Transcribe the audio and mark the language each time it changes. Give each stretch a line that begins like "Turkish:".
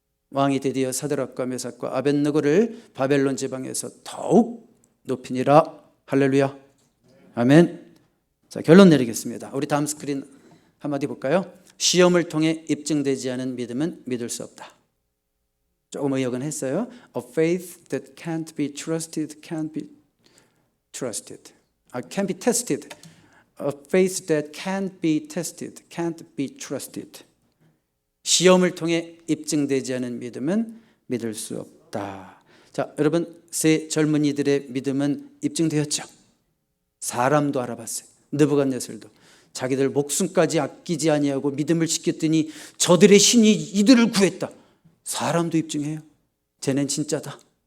Korean: 왕이 드디어 사드락과 메삭과 아벳느고를 바벨론 지방에서 더욱 높이니라. 할렐루야. 아멘. 자, 결론 내리겠습니다. 우리 다음 스크린 한마디 볼까요? 시험을 통해 입증되지 않은 믿음은 믿을 수 없다. 조금 의역은 했어요.
English: A faith that can't be trusted can't be trusted. Can be tested. A faith that can't be tested can't be trusted.
Korean: 시험을 통해 입증되지 않은 믿음은 믿을 수 없다. 자, 여러분, 세 젊은이들의 믿음은 입증되었죠. 사람도 알아봤어요. 느부갓네살도 자기들 목숨까지 아끼지 아니하고 믿음을 지켰더니 저들의 신이 이들을 구했다. 사람도 입증해요. 쟤는 진짜다.